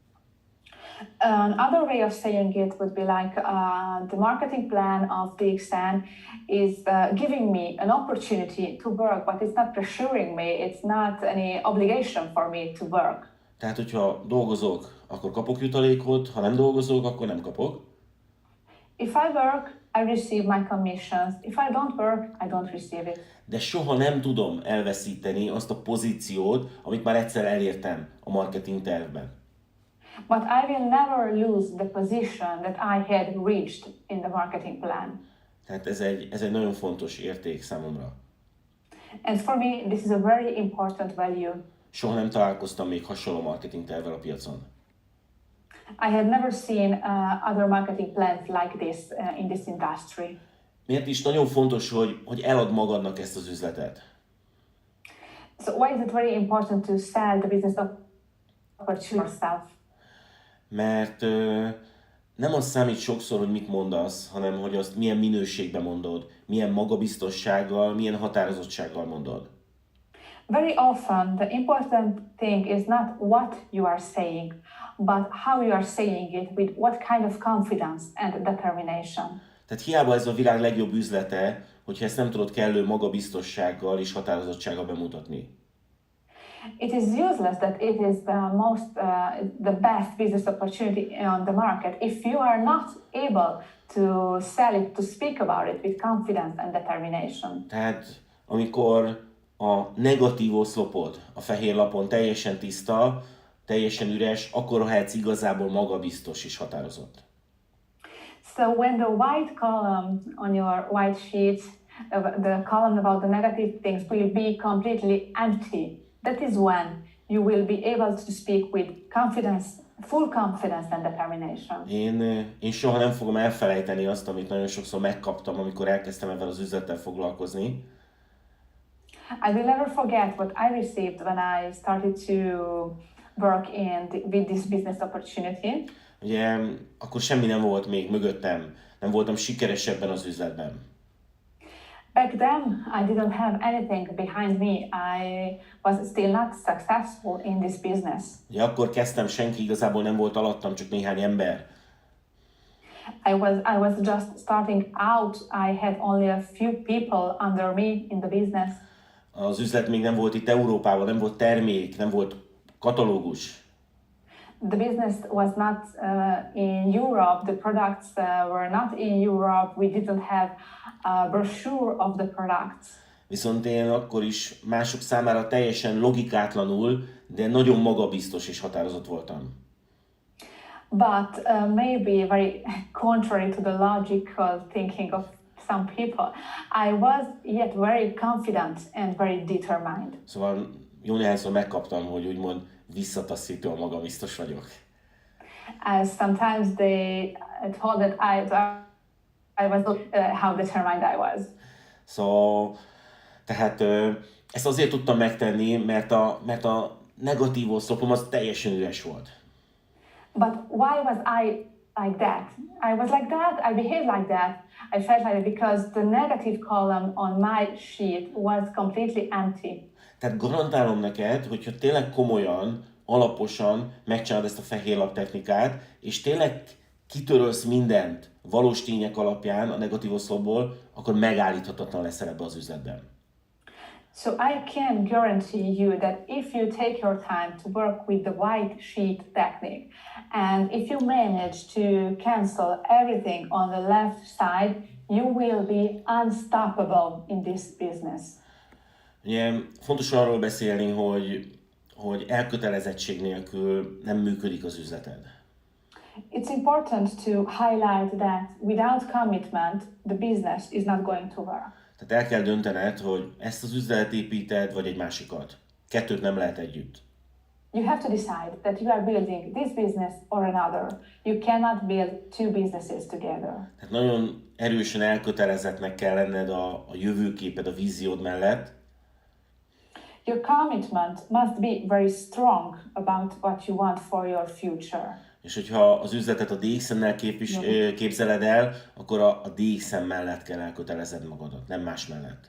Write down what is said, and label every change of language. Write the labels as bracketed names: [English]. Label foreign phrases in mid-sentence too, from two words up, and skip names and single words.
[English] Another way of saying it would be like the marketing plan of DXN is giving me an opportunity to work, but it's not pressuring me. It's not any obligation for me to work. [Hungarian] Tehát, hogyha dolgozok, akkor kapok jutalékot, ha nem dolgozok, akkor nem kapok. [English] If I work, I receive my commissions. If I don't work, I don't receive it. [Hungarian] De soha nem tudom elveszíteni azt a pozíciót, amit már egyszer elértem a marketing tervben. [English] But I will never lose the position that I had reached in the marketing plan. [Hungarian] Tehát ez egy nagyon fontos érték számomra. [English] And for me, this is a very important value. [Hungarian] Soha nem találkoztam még hasonló marketing tervvel a piacon. [English] I had never seen other marketing plans like this in this industry. [Hungarian] Miért is nagyon fontos, hogy elad magadnak ezt az üzletet? [English] So why is it very important to sell the business opportunity yourself? [Hungarian] Mert nem az számít sokszor, hogy mit mondasz, hanem hogy azt milyen minőségben mondod, milyen magabiztossággal, milyen határozottsággal mondod. [English] Very often, the important thing is not what you are saying, but how you are saying it with what kind of confidence and determination. [Hungarian] Tehát hiába ez a világ legjobb üzlete, hogyha ezt nem tudod kellő magabiztossággal és határozottsággal bemutatni. [English] It is useless that it is the best business opportunity on the market if you are not able to sell it, to speak about it with confidence and determination. [Hungarian] Tehát amikor a negatív oszlopod a fehér lapon teljesen tiszta, teljesen üres, akkor lehetsz igazából magabiztos és határozott. [English] So when the white column on your white sheet, the column about the negative things will be completely empty, that is when you will be able to speak with confidence, full confidence and determination. [Hungarian] Én soha nem fogom elfelejteni azt, amit nagyon sokszor megkaptam, amikor elkezdtem ezzel az üzlettel foglalkozni. [English] I will never forget what I received when I started to work with this business opportunity. [Hungarian] Ugye akkor semmi nem volt még mögöttem, nem voltam sikeres ebben az üzletben. [English] Back then, I didn't have anything behind me. I was still not successful in this business. [Hungarian] Ugye akkor kezdtem, senki igazából nem volt alattam, csak néhány ember. [English] I was just starting out. I had only a few people under me in the business. [Hungarian] Az üzlet még nem volt itt Európában, nem volt termék, nem volt katalógus. [English] The business was not in Europe. The products were not in Europe. We didn't have a brochure of the products. [Hungarian] Viszont én akkor is mások számára teljesen logikátlanul, de nagyon magabiztos és határozott voltam. [English] But maybe very contrary to the logical thinking of some people, I was yet very confident and very determined. [Hungarian] Szóval jó néhányszor megkaptam, hogy úgymond visszataszítóan magabiztos vagyok. [English] Sometimes they told that I was how determined I was. [Hungarian] Szóval, tehát ezt azért tudtam megtenni, mert a negatív oszlopom az teljesen üres volt. [English] But why was I like that? I was like that, I behaved like that. I felt like it because the negative column on my sheet was completely empty. [Hungarian] Tehát garantálom neked, hogyha tényleg komolyan, alaposan megcsinálod ezt a fehérlap technikát, és tényleg kitörölsz mindent valós tények alapján a negatív oszlopból, akkor megállíthatatlan leszel ebbe az üzletben. [English] So I can guarantee you that if you take your time to work with the white sheet technique, and if you manage to cancel everything on the left side, you will be unstoppable in this business. [Hungarian] Ugye fontos arról beszélni, hogy elkötelezettség nélkül nem működik az üzleted. [English] It's important to highlight that without commitment, the business is not going to work. [Hungarian] Tehát el kell döntened, hogy ezt az üzletet építed, vagy egy másikat. Kettőt nem lehet együtt. [English] You have to decide that you are building this business or another. You cannot build two businesses together. [Hungarian] Tehát nagyon erősen elkötelezettnek kell lenned a jövőképed, a víziód mellett, [English] Your commitment must be very strong about what you want for your future. [Hungarian] és hogyha az üzletet a DXN-nel képzeled el, akkor a DXN mellett kell elkötelezed magadat, nem más mellett.